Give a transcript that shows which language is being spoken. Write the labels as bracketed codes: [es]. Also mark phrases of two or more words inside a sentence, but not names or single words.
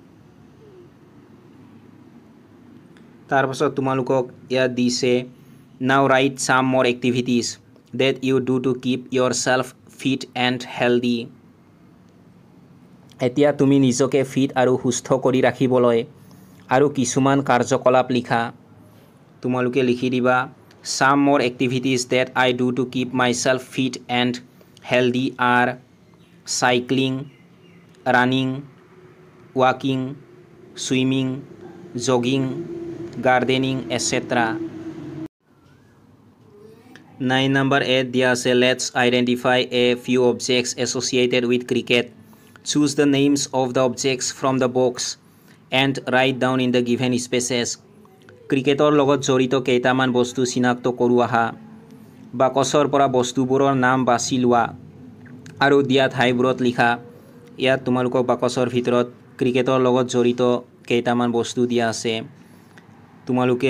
[as] তাৰ পাছত তোমালোকক ইয়াত দিছে [en] now write some more activities that you do to keep yourself fit and healthy [as] এতিয়া তুমি নিজকে ফিট আৰু সুস্থ কৰি ৰাখিবলৈ আৰু কিছুমান কাৰ্যকলাপ লিখা তোমালোকে লিখি দিবা [en] some more activities that I do to keep myself fit and healthy are cycling running walking swimming jogging gardening etc 9 number 8 [as] দিয়া আছে [en] let's identify a few objects associated with cricket choose the names of the objects from the box and write down in the given spaces [as] ক্ৰিকেটৰ লগত জড়িত কেইটামান বস্তু চিনাক্ত কৰোৱা বাকচৰ পৰা বস্তুবোৰৰ নাম বাছি লোৱা আৰু দিয়া ঠাইবোৰত লিখা ইয়াত তোমালোকক বাকচৰ ভিতৰত ক্ৰিকেটৰ লগত জড়িত কেইটামান বস্তু দিয়া আছে তোমালোকে